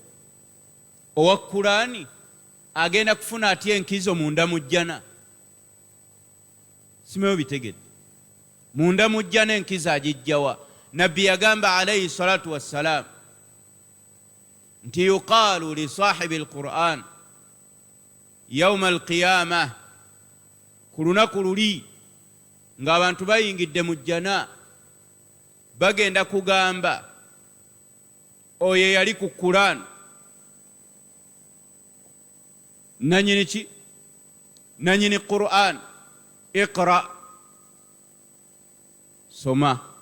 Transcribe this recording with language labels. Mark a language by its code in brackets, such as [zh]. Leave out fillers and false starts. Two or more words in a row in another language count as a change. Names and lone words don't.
[lg] Owa Kulaani agenda kufuna atya enkizo munda mu jjana? Simeyo bitegedde. Munda mu jjana enkizo agijjawa? Nabbi yagamba [ar] عليه الصلاة والسلام [lg] nti [ar] يقال لصاحب القرآن يوم القيامة, [lg] ku lunaku luli ng'abantu bayingidde mu jjana, bagenda kugamba oyo yali ku Quran, nanyini ki? Nanyini Quran, iqra, soma.